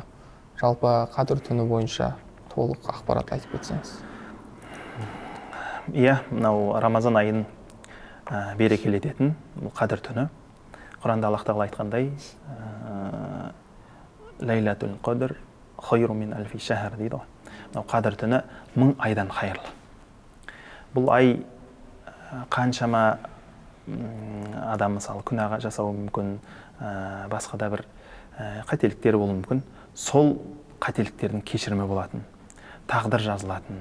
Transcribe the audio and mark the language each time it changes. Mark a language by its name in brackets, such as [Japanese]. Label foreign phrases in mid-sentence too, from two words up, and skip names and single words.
[Kazakh] Жалпы Қадір түні бойынша толық ақпарат айтып кетсеңіз. Иә, мынау Рамазан айын берекелететін бұл Қадір түні. Құранда Аллах тағала айтқандай, [Arabic] ليلة القدر خير من ألف شهر [Kazakh] дейді ғой. Мынау Қадір түні 1000 айдан хайырлы. Бұл ай қаншама адам мысалы күнәға жасауы мүмкін, басқа да бір қателіктер болуы мүмкін. Сол қателіктердің кешірімі болатын, тағдыр жазылатын.